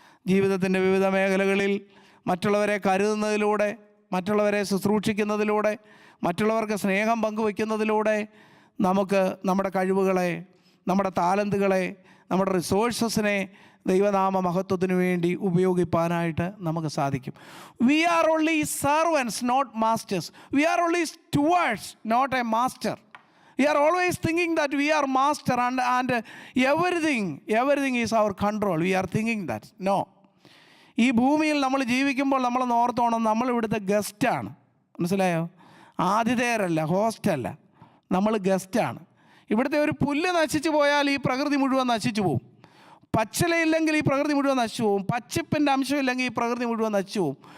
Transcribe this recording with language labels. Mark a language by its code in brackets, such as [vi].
[ml] ജീവിതത്തിൻ്റെ വിവിധ മേഖലകളിൽ മറ്റുള്ളവരെ കരുതുന്നതിലൂടെ, മറ്റുള്ളവരെ ശുശ്രൂഷിക്കുന്നതിലൂടെ, മറ്റുള്ളവർക്ക് സ്നേഹം പങ്കുവയ്ക്കുന്നതിലൂടെ നമുക്ക് നമ്മുടെ കഴിവുകളെ, നമ്മുടെ താലന്തുകളെ, നമ്മുടെ റിസോഴ്സസിനെ ദൈവനാമ മഹത്വത്തിന് വേണ്ടി ഉപയോഗിപ്പാനായിട്ട് നമുക്ക് സാധിക്കും. [en] We are only servants, not masters. We are only stewards, not a master. We are always thinking that we are master and everything is our control. We are thinking that. No. [ml] ഈ ഭൂമിയിൽ നമ്മൾ ജീവിക്കുമ്പോൾ നമ്മൾ ഓർത്തോണം, നമ്മൾ ഇവിടുത്തെ ഗസ്റ്റാണ്. മനസ്സിലായോ? ആതിഥേയരല്ല, ഹോസ്റ്റല്ല, നമ്മൾ ഗസ്റ്റാണ്. ഇവിടുത്തെ ഒരു പുല്ല് നശിച്ചു പോയാൽ ഈ പ്രകൃതി മുഴുവൻ നശിച്ചു പോവും. പച്ചിലയില്ലെങ്കിൽ ഈ പ്രകൃതി മുഴുവൻ നശിച്ചു പോവും. പച്ചിപ്പിൻ്റെ അംശമില്ലെങ്കിൽ ഈ പ്രകൃതി മുഴുവൻ നശിച്ചു പോവും.